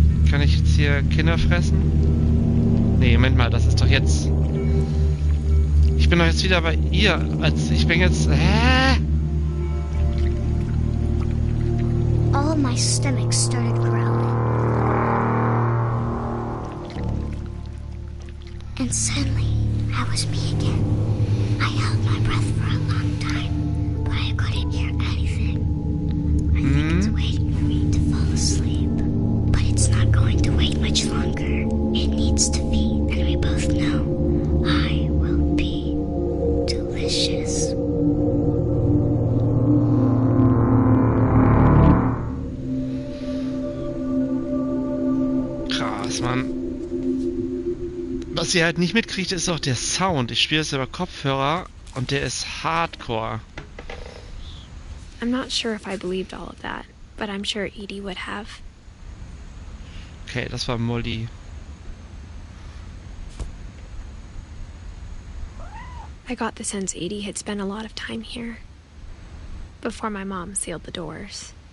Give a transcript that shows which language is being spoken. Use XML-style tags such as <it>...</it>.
<de>Kann ich jetzt hier Kinder fressen? Nee, Moment mal, das ist doch jetzt... Ich bin doch jetzt wieder bei ihr. Ich bin jetzt... Hä?</de> <en>All my stomach started growling. And suddenly, I was me again. I held my breath for a long time, but I couldn't hear anything. I think it's waiting for me to fall asleep. But it's not going to wait much longer. It needs to feed, and we both know I will be delicious.</en> <de>Krass, Mann. Was ihr halt nicht mitkriegt, ist auch der Sound. Ich spiele es über Kopfhörer und der ist hardcore.</de> <en>I'm not sure if I believed all of that, but I'm sure Edie would have.</en> <de>Okay, das war Molly.</de> <en>I got the sense Edie had spent a lot of time here before my mom sealed the doors.</en>